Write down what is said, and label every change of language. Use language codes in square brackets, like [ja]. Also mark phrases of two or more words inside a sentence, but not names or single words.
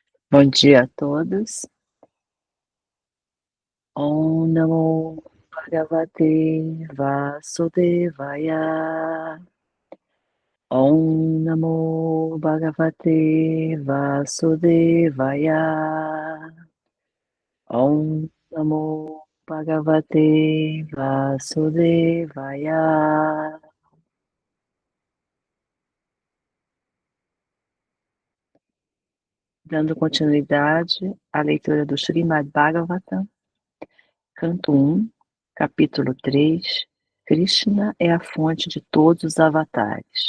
[pt] Bom dia a todos. [sa] ॐ नमो भगवते वासुदेवाय. ॐ नमो भगवते वासुदेवाय. ॐ नमो भगवते वासुदेवाय. [pt] Dando continuidade à leitura do Srimad Bhagavatam, Canto 1, Capítulo 3, Krishna é a fonte de todos os avatares.